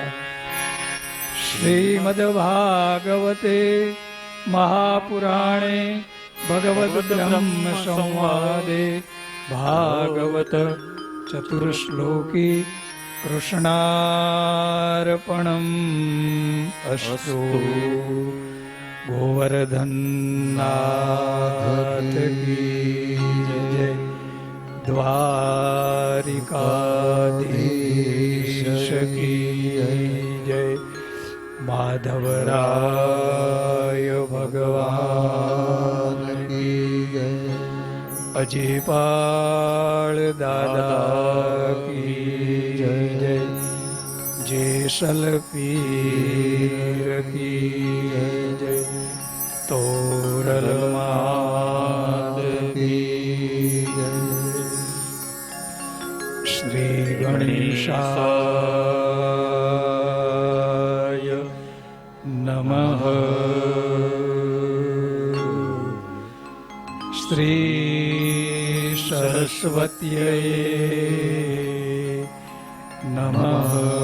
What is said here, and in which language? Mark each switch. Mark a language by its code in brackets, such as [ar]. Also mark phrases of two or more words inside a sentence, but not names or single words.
[sa] श्रीमद्भागवते महापुराणे भगवद्ब्रह्म संवादे भागवत चतुर्श्लोकी कृष्णार्पणम् अस्तु। [hi] गोवर्धननाथ की जय, द्वारिकाधीश की जय, माधवराय भगवान की जय, अजयपाल दादा की जय जय, जेसल पीर की जय जय, तोरल माद की जय। [sa] श्री गणेशाय नमः। श्री सरस्वत्यै नमः।